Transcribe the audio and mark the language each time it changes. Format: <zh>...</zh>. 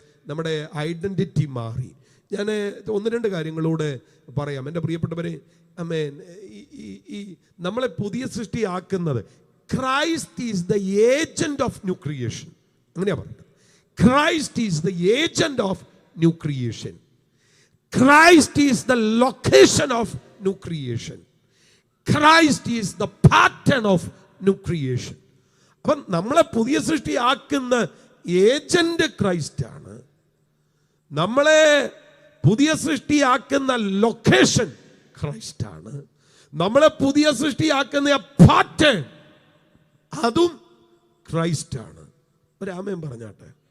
<ml>നമ്മുടെ ഐഡൻറ്റിറ്റി മാറി. ഞാൻ 1-2 കാര്യങ്ങളൂടെ പറയാം എൻ്റെ പ്രിയപ്പെട്ടവരെ. ആമേൻ. ഈ നമ്മളെ പുതിയ സൃഷ്ടിയാക്കുന്നത്</ml> <en>Christ is the agent of new creation.</en> <ml>അങ്ങനെയാ പറയുന്നത്.</ml> <en>Christ is the agent of new creation. Christ is the location of new creation. Christ is the pattern of new creation.</en> <ml>അപ്പം നമ്മളെ പുതിയ സൃഷ്ടിയാക്കുന്ന ഏജന്റ് ക്രൈസ്റ്റ് ആണ്. നമ്മളെ പുതിയ സൃഷ്ടിയാക്കുന്ന ലൊക്കേഷൻ ക്രൈസ്റ്റ് ആണ്. നമ്മളെ പുതിയ സൃഷ്ടിയാക്കുന്ന പാറ്റേൺ അതും ക്രൈസ്റ്റ് ആണ്. ഒരു ആമേൻ പറഞ്ഞാട്ടെ.</ml>